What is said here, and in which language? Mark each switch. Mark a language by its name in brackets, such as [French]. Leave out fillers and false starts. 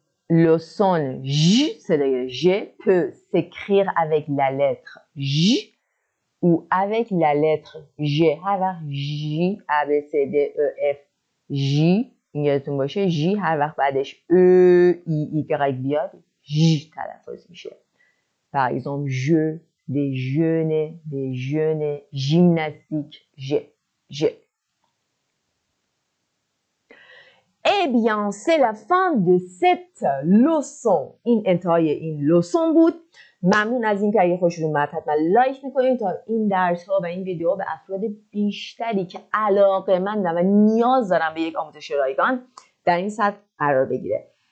[French] Le son j, c'est-à-dire je, peut s'écrire avec la lettre j ou avec la lettre G. J, A, B, C, D, E, F. [Persian] J این یادتون باشه J هر وقت بعدش E, Y بیاد J تلفظ میشه. [French] Par exemple, je, déjeuner, gymnastique, je. Eh bien, c'est la fin de cette leçon. [Persian] این انتهای این leçon بود. ممنون از اینکه اگه خوشتون اومد حتما لایک میکنید تا این درس ها و این ویدیو به افراد بیشتری که علاقه‌مندن و نیاز دارن به یک آموزش رایگان در این سطح قرار بگیره.